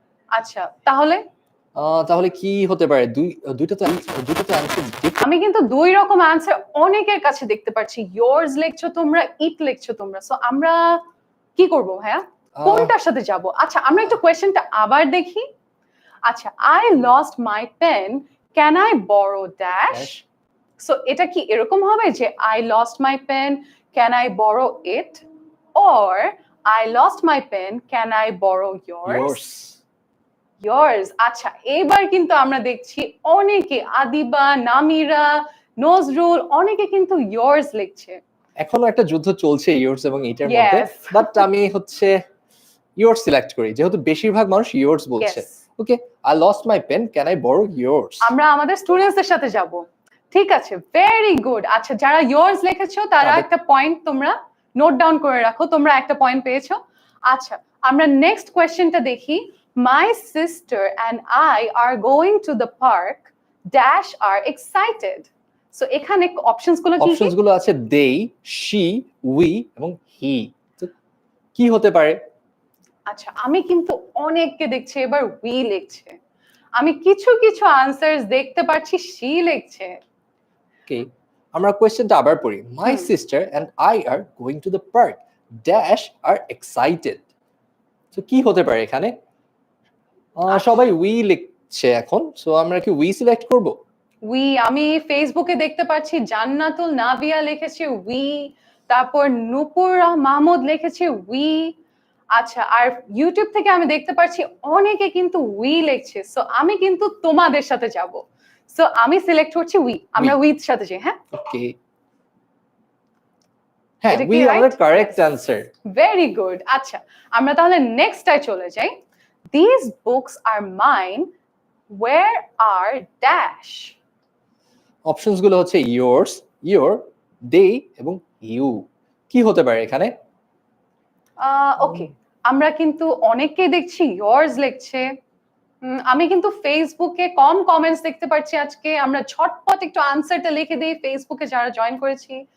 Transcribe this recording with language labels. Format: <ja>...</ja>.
<bn>আচ্ছা, তাহলে কি হতে পারে? দুইটা তো আনসার। আমি কিন্তু দুই রকম আনসার অনেকের কাছে দেখতে পাচ্ছি। yours লিখছো তোমরা, ইট লিখছো তোমরা। সো আমরা কি করব? হ্যাঁ, কোনটার সাথে যাব? আচ্ছা, আমরা একটু কোয়েশ্চেনটা আবার দেখি।</bn> <en>আচ্ছা, I lost my pen, can I borrow dash? Dash.</en> <bn>So এটা কি এরকম হবে যে</bn> <en>I lost my pen, can I borrow it? Or I lost my pen, can I borrow yours? Yours.</en> <bn>আচ্ছা, এবার কিন্তু আমরা দেখছি অনেকে আদিবা, নামিরা, নজরুল অনেকে কিন্তু yours লিখছে। এখনো একটা যুদ্ধ চলছে yours এবং এটার মধ্যে,</bn> <en>Yes.</en> <bn>বাট আমি হচ্ছে yours সিলেক্ট করি যেহেতু বেশিরভাগ মানুষ yours বলছে।</bn> <en>Yes. Okay, I lost my pen, can I borrow yours?</en> <bn>আমরা আমাদের স্টুডেন্টসদের সাথে যাব। ঠিক আছে,</bn> <en>Very good.</en> <bn>আচ্ছা, যারা yours লিখেছো তারা তাদের- একটা পয়েন্ট তোমরা নোট ডাউন করে রাখো, তোমরা একটা পয়েন্ট পেয়েছো। আচ্ছা, আমরা নেক্সট কোয়েশ্চেনটা দেখি।</bn> <en>My sister and I are going to the park dash are excited.</en> <bn>So এখানে অপশনস গুলো কি কি? অপশনস গুলো আছে they, she, we এবং he। তো কি হতে পারে? আচ্ছা, আমি কিন্তু অনেককে দেখছি এবার we লিখছে। আমি কিছু কিছু আনসারস দেখতে পাচ্ছি she লিখছে। ওকে, আমরা কোয়েশ্চেনটা আবার পড়ি।</bn> <en>My sister and I are going to the park dash are excited।</en> <bn>তো কি হতে পারে এখানে? সবাই we লিখছে এখন, সো আমরা কি we সিলেক্ট করব? উই, আমি ফেসবুকে দেখতে পাচ্ছি জান্নাতুল নাবিয়া লিখেছে উই, তারপর নূপুর মাহমুদ লিখেছে উই। আচ্ছা, আর ইউটিউব থেকে আমি দেখতে পাচ্ছি অনেকে কিন্তু উই লিখছে। সো আমি কিন্তু তোমাদের সাথে যাব। সো আমি সিলেক্ট করছি উই, আমরা উইথ সাথে যাই। হ্যাঁ, ওকে, হ্যাঁ এটা কি we আমাদের</bn> <en>right?</en> <bn>Correct answer.</bn> <en>Very good.</en> <bn>আচ্ছা, আমরা তাহলে নেক্সটটায় চলে যাই।</bn> <en>These books are mine, where are dash?</en> <bn>Options গুলো হচ্ছে yours, your, they এবং you। কি হতে পারে এখানে? ওকে, আমরা কিন্তু অনেককেই দেখছি yours লিখছে। আমি কিন্তু ফেসবুকে কম কমেন্টস দেখতে পাচ্ছি আজকে। আমরা ঝটপট একটু আনসারটা লিখে দিই ফেসবুকে যারা জয়েন করেছি।</bn>